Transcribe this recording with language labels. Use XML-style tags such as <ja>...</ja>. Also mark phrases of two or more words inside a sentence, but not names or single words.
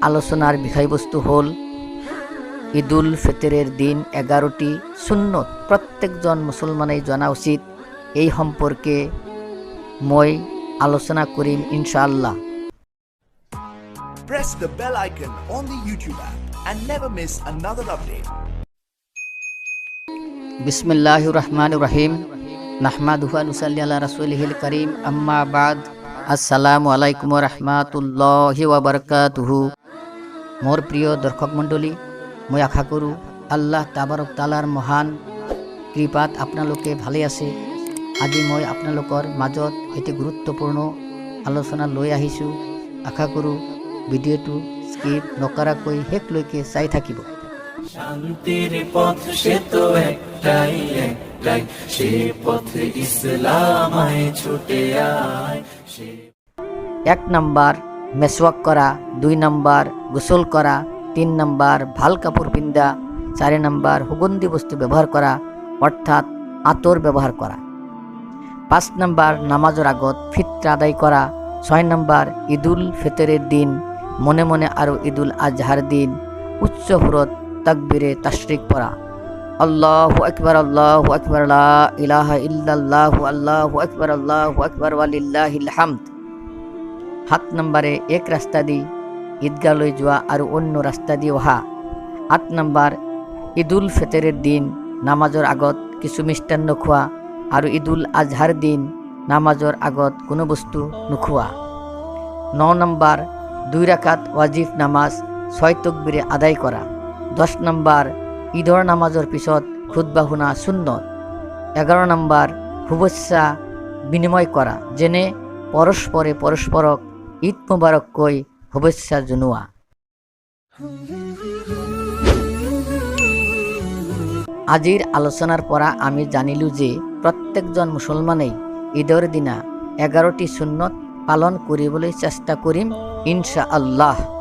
<bn>আলোচনার বিষয়বস্তু হল ঈদুল ফিতরের দিন 11টি সুন্নত প্রত্যেকজন মুসলমানেই জানা উচিত।</bn> <as>এই সম্পর্কে মই আলোচনা করিম</as> <ar>إن شاء الله.</ar> <en>Press the bell icon on the YouTube app and never miss another update.</en> <ar>بسم الله الرحمن الرحيم. نحمده ونصلي على رسوله الكريم، أما بعد. السلام عليكم ورحمة الله وبركاته.</ar> <as>মোর প্রিয় দর্শক মণ্ডলী, মই আশা কৰোঁ আল্লাহ তাবাৰক তাআলাৰ মহান কৃপাত আপোনালোকে ভালে আছে। আজি মই আপোনালোকৰ মাজত এটি গুৰুত্বপূৰ্ণ আলোচনা লৈ আহিছোঁ। আশা কৰোঁ ভিডিঅ'টো স্কিপ নকৰাকৈ শেষলৈকে চাই থাকিব।</as> <bn>শান্তির পথ সে তো একটাই একটাই, সে পথে ইসলাম আয় ছুটে আয়। 1 নাম্বার মেসওয়াক করা, 2 নাম্বার গোসল করা, 3 নাম্বার ভাল কাপড় পিন্ধা, 4 নাম্বার সুগন্ধি বস্তু ব্যবহার করা অর্থাৎ আতর ব্যবহার করা, 5 নাম্বার নামাজের আগত ফিতরা আদায় করা, 6 নাম্বার ঈদুল ফিতরের দিন মনে মনে আর ঈদুল আজহার দিন উচ্চ সুরত</bn> <ar>تكبير التشريق</ar> <bn>পড়া।</bn> <ar>الله أكبر، الله أكبر، لا إله إلا الله، الله أكبر ولله الحمد.</ar> <as>7 নম্বরে এক রাস্তা দি ঈদগাহলৈ যোৱা আৰু অন্য ৰাস্তা দি অহা। 8 নম্বৰ ঈদুল ফিতরের দিন নামাজৰ আগত কিছু মিষ্টান্ন খোৱা আৰু ঈদুল আজহার দিন নামাজৰ আগত কোনো বস্তু নোখোৱা। 9 নম্বৰ 2 রাকাত ওয়াজিব নামাজ 6 তাকবীরে আদায় কৰা। 10 নম্বৰ ঈদৰ নামাজৰ পিছত খুতবা শুনা সুন্নত। 11 নম্বৰ শুভেচ্ছা বিনিময় কৰা, যেনে পৰস্পৰে পৰস্পৰক ঈদ মুবাৰক কৈ শুভেচ্ছা জনোৱা। আজিৰ আলোচনাৰ পৰা আমি জানিলোঁ যে প্ৰত্যেকজন মুছলমানেই ঈদৰ দিনা 11টি সুন্নত পালন কৰিবলৈ চেষ্টা কৰিম</as> <ar>إن شاء الله.</ar>